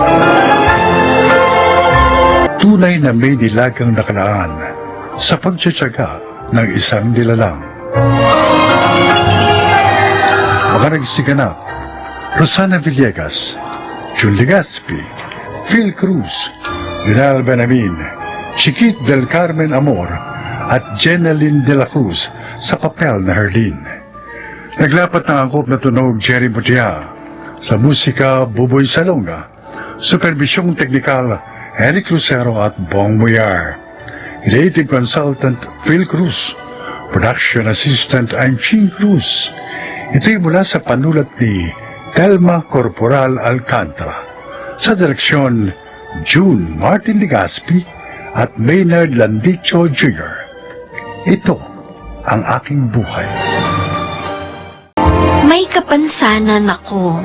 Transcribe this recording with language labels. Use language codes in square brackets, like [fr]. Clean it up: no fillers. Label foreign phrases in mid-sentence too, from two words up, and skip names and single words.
[tl] Tunay na may nilagang nakalaan sa pagtsatsaga ng isang nilalang. Mga nagsiganap, Rosana Villegas, Jun Legaspi, Phil Cruz, Rinal Benamin, Chiquit del Carmen Amor, at Jeneline de la Cruz sa papel na Herlin. Naglapat ng angkop na tunog Jerry Mutia, sa musika Buboy Salonga, supervisyong teknikal Eric Lucero at Bong Muyar, [en] creative consultant Phil Cruz, production assistant I'm Ching Cruz. [tl] Ito'y mula sa panulat ni Telma Corporal Alcantara, sa direksyon June Martin Legaspi at Maynard Landicho Jr. Ito ang aking buhay. May kapansanan ako.